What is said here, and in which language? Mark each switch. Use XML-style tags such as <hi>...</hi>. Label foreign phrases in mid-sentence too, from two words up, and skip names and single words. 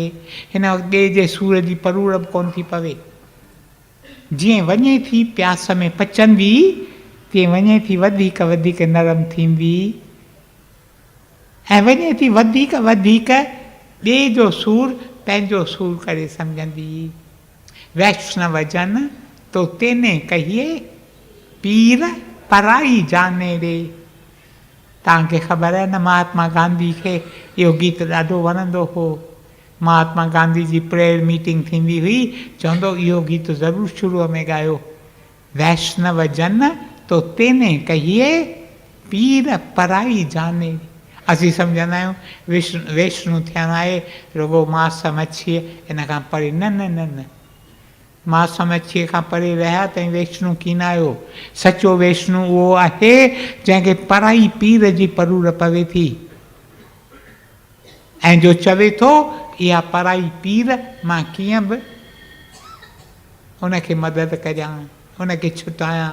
<sd>हिन वक़्तु ॿिए जे सूर जी परूर बि कोन थी पवे. जीअं वञे थी प्यास में पचंदी, तीअं वञे थी वधीक वधीक नरम थींदी, ऐं वञे थी वधीक वधीक ॿिए जो सूर पंहिंजो सूर करे सम्झंदी.</sd> <gu>વૈષ્ણવ જન તો તેને કહીએ પીડ પરાઈ જાણે રે.</gu> <sd>तव्हांखे ख़बर आहे न, महात्मा गांधी खे इहो गीत ॾाढो वणंदो हो. महात्मा गांधी जी</sd> <en>prayer meeting</en> <sd>थींदी हुई, चवंदो इहो गीत ज़रूरु शुरूअ में ॻायो,</sd> <gu>વૈષ્ણવ જન તો તેને કહીએ પીડ પરાઈ જાણે.</gu> <sd>असीं सम्झंदा आहियूं वैष्णु थियणु आहे रुगो मांस मच्छीअ इन खां परे. न न न न, मांस मच्छीअ खां परे रहिया तईं वैष्णु कीन आहियो. सचो वैष्णु उहो आहे जंहिंखे पराई पीर जी परूर पवे थी, ऐं जो चवे थो इहा पराई पीर मां कीअं बि उनखे मदद करियां, उनखे छुटायां.</sd>